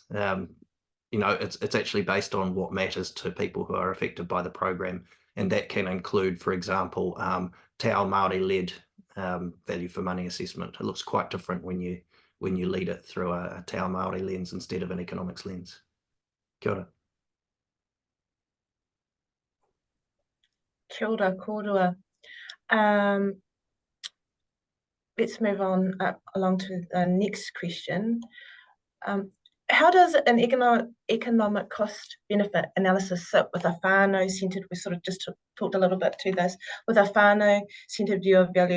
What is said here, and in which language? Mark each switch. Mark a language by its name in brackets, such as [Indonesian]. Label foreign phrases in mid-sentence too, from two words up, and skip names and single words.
[English] It's actually based on what matters to people who are affected by the program, and that can include, for example, [Māori] Te Ao Māori- [English] led value for money assessment. It looks quite different when you lead it through a [Māori] Te Ao Māori [English] lens instead of an economics lens. [Māori] Kia ora. Kia ora, kōrero. [English] Let's move on along to the next question. How does an economic cost benefit analysis sit with a whānau-centred, we sort of just talked a little bit to this, with a whānau-centred view of value?